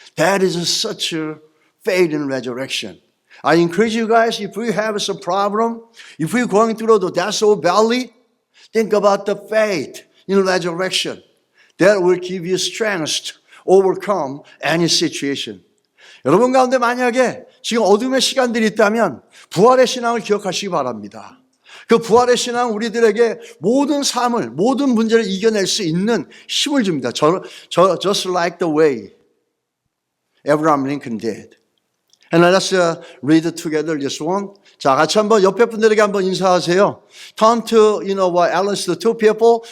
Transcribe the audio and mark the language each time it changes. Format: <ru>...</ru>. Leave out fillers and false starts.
<en>That is such a faith in resurrection. I encourage you guys, if we have some problem, if we're going through the death valley, think about the faith in resurrection. That will give you strength to overcome any situation.</en> <ko>여러분 가운데 만약에 지금 어둠의 시간들이 있다면 부활의 신앙을 기억하시기 바랍니다. 그 부활의 신앙은 우리들에게 모든 삶을, 모든 문제를 이겨낼 수 있는 힘을 줍니다.</ko> <en>Just like the way Abraham Lincoln did. And let's read together this one.</en> <ko>자, 같이 한번 옆에 분들에게 한번 인사하세요.</ko> <en>Turn to, Alice, the two people.</en>